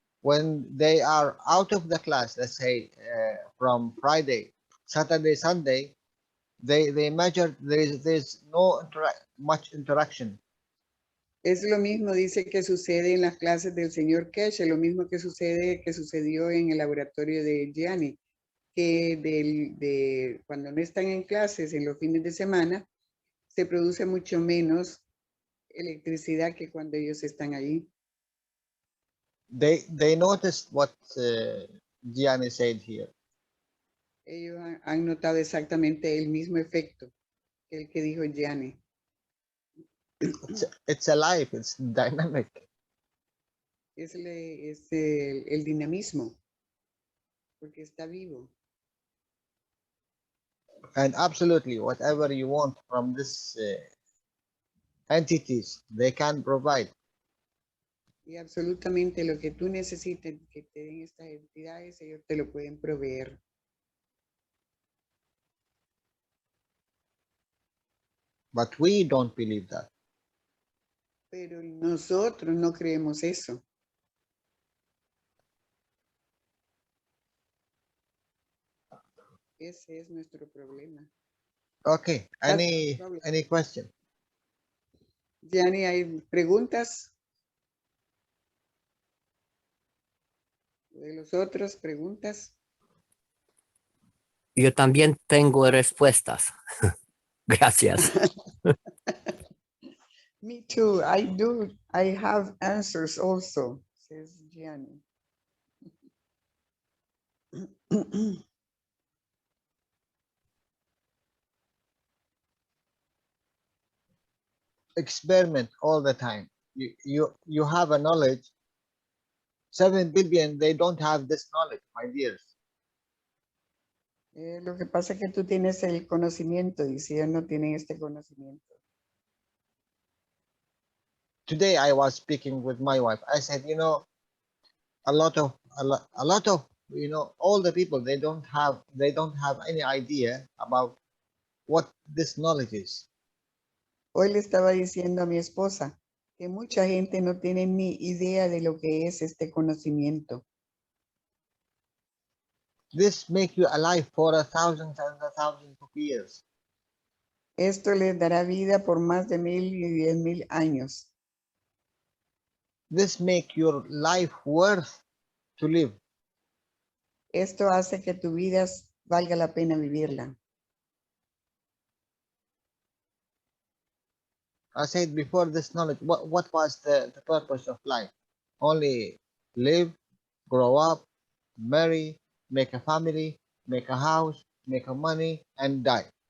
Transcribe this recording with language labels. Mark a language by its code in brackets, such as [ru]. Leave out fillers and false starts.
[en] When they are out of the class, let's say from Friday, Saturday, Sunday, they measure there's no much interaction. [es] Es lo mismo, dice, que sucede en las clases del señor Cash, lo mismo que sucedió en el laboratorio de Gianni, que cuando no están en clases en los fines de semana, se produce mucho menos electricidad que cuando ellos están allí. [en] They noticed what Gianni said here. [es] Ellos han notado exactamente el mismo efecto que el que dijo Gianni. [en] It's alive, it's dynamic. [es] Es el dinamismo, porque está vivo. [en] And absolutely, whatever you want from this entities, they can provide. [es] Y absolutamente lo que tú necesites que te den estas entidades, ellos te lo pueden proveer. [en] But we don't believe that. [es] Pero nosotros no creemos eso. Ese es nuestro problema. [en] Okay, That's the problem. any question? [es] Gianni, ¿hay preguntas? ¿De los otros preguntas? Yo también tengo respuestas. Gracias. [en] Me too. I do. I have answers also, says Gianni. Experiment all the time. You have a knowledge. 7 billion, they don't have this knowledge, my dears. [es] Lo que pasa es que tú tienes el conocimiento y si ellos no tienen este conocimiento. [en] Today I was speaking with my wife. I said, you know, a lot of you know, all the people, they don't have any idea about what this knowledge is. [es] Hoy le estaba diciendo a mi esposa que mucha gente no tiene ni idea de lo que es este conocimiento. [en] This make you alive for 1,000 and 1,000 of years. [es] Esto les dará vida por más de 1000 y 10,000 años. [en] This make your life worth to live. [es] Esto hace que tu vida valga la pena vivirla. [en] I said before this knowledge, what was the purpose of life? Only live, grow up, marry, make a family, make a house, make a money, and die.